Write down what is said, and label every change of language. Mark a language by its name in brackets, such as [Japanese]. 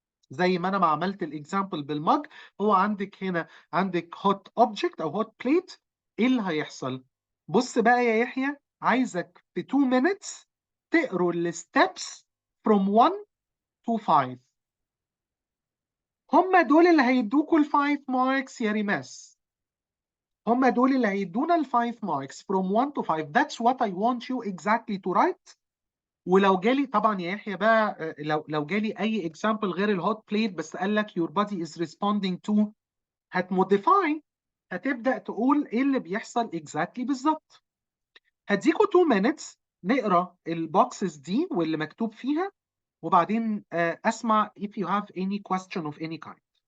[Arabic] زي ما انا ما عملت الاكزامبل بالمج، هو عندك هنا عندك [English] hot object [Arabic] او [English] hot plate، [Arabic] ايه اللي هيحصل؟ بص بقى يا يحيى، عايزك في [English] 2 minutes [Arabic] تقروا الستبس [English] from 1 to 5. [Arabic] هم دول اللي هيدوكوا ال [English] 5 marks [Arabic] يا ريماس، هم دول اللي هيدونا ال 5 marks [English] from 1 to 5. That's what I want you exactly to write. [Arabic] ولو جالي طبعا يا يحيى بقى، لو جالي اي example غير الهوت بليت بس قال لك [English] your body is responding to، [Arabic] هتموديفاي، هتبدأ تقول ايه اللي بيحصل exactly بالظبط. هديكوا [English] 2 minutes [Arabic] نقرا البوكسز دي واللي مكتوب فيها، وبعدين اسمع [English] if you have any question of any kind.